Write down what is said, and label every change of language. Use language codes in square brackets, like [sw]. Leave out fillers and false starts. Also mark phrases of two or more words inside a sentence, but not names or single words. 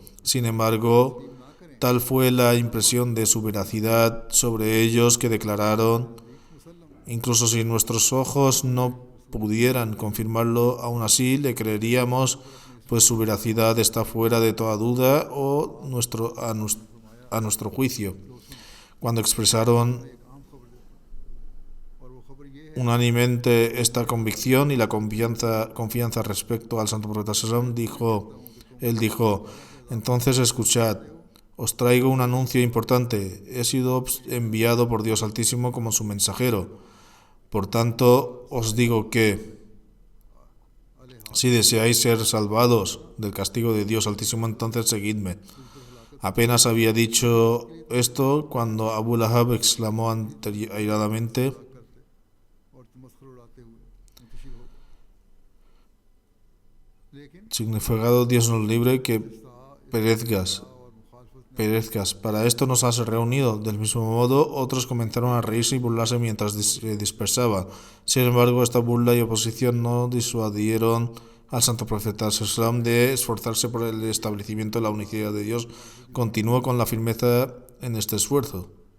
[es] Sin embargo, tal fue la impresión de su veracidad sobre ellos que declararon: incluso si nuestros ojos no pudieran confirmarlo, aún así le creeríamos, pues su veracidad está fuera de toda duda o a nuestro juicio. Cuando expresaron [ur] اور وہ خبر یہ ہے [es] unánimemente esta convicción y la confianza respecto al santo profeta sallallahu él dijo: entonces escuchad, os traigo un anuncio importante, he sido enviado por Dios Altísimo como su mensajero. Por tanto, os digo que si deseáis ser salvados del castigo de Dios Altísimo, entonces seguidme. Apenas había dicho esto cuando Abu Lahab exclamó airadamente: [ur] اور تمسخر اڑاتے ہوئے منتشر ہو گئے لیکن [es] significado Dios nos libre, que perezcas. [ur] اور مخالفت [es] Perezcas. Para esto nos has reunido. Del mismo modo, otros comenzaron a reírse y burlarse mientras se dispersaban. Sin embargo, esta burla y oposición no disuadieron al santo profeta sallallahu de esforzarse por el establecimiento de la unicidad de Dios. Continuó con la firmeza en este esfuerzo.